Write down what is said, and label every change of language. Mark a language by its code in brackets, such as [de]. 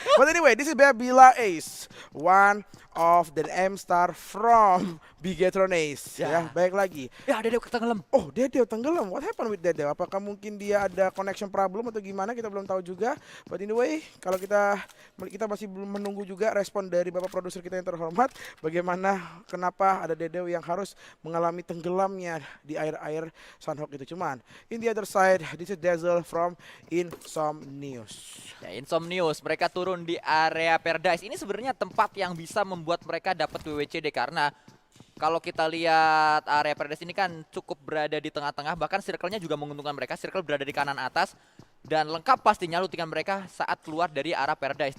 [en] But anyway, this is Babila Ace, one of the M star from Bigetron Ace [id] ya. Baik lagi. Ya, ada ketenggelam. [en] Oh, [id] Dedeo tenggelam. [en] What happened with Dedeo? [id] Apakah mungkin dia ada connection problem atau gimana? Kita belum tahu juga. [en] But anyway, [id] kalau kita masih belum menunggu juga respon dari Bapak produser kita yang terhormat, bagaimana kenapa ada Dedeo yang harus mengalami tenggelamnya di air-air Sunhawk itu. Cuman [en] in the other side, this is Dazzle from Insomnius. [id] Ya, Insomnius, mereka turun di area Paradise. Ini sebenarnya tempat yang bisa membuat mereka dapat WWCD karena kalau kita lihat area Paradise ini kan cukup berada di tengah-tengah, bahkan circle-nya juga menguntungkan mereka. Circle berada di kanan atas dan lengkap pastinya lootingan mereka saat keluar dari arah Paradise.